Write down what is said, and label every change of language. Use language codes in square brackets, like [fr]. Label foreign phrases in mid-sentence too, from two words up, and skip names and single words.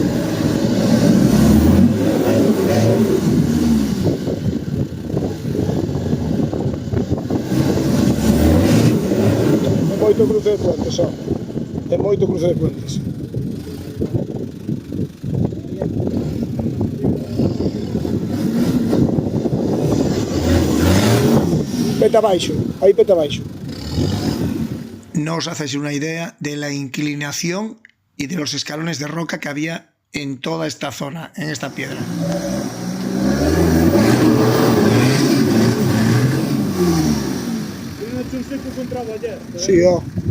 [gl] Moito cruce de puentes, só. Ten moito cruce de puentes. Peta abaixo, aí peta abaixo. [es] No os haces una idea de la inclinación y de los escalones de roca que había en toda esta zona, en esta piedra. Sí, oh.